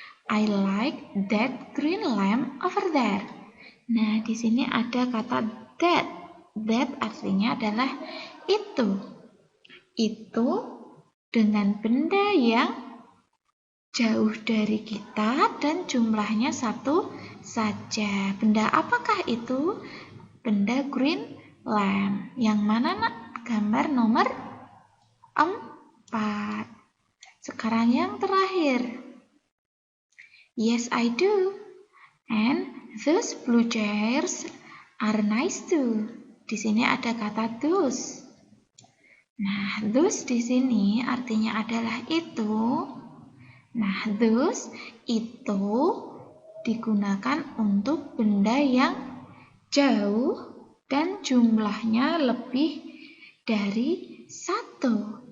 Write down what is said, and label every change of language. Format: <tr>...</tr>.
<en>I like that green lamp over there.</en> <id>Nah, di sini ada kata that. That artinya adalah itu. Itu dengan benda yang jauh dari kita dan jumlahnya 1 saja. Benda apakah itu? Benda</id> <en>green lamp.</en> <id>Yang mana nak? Gambar nomor 4. Sekarang yang terakhir.</id> <en>Yes, I do. And those blue chairs are nice too.</en> <id>Di sini ada kata those. Nah, those di sini artinya adalah itu. Nah, those itu digunakan untuk benda yang jauh dan jumlahnya lebih dari 1.</id>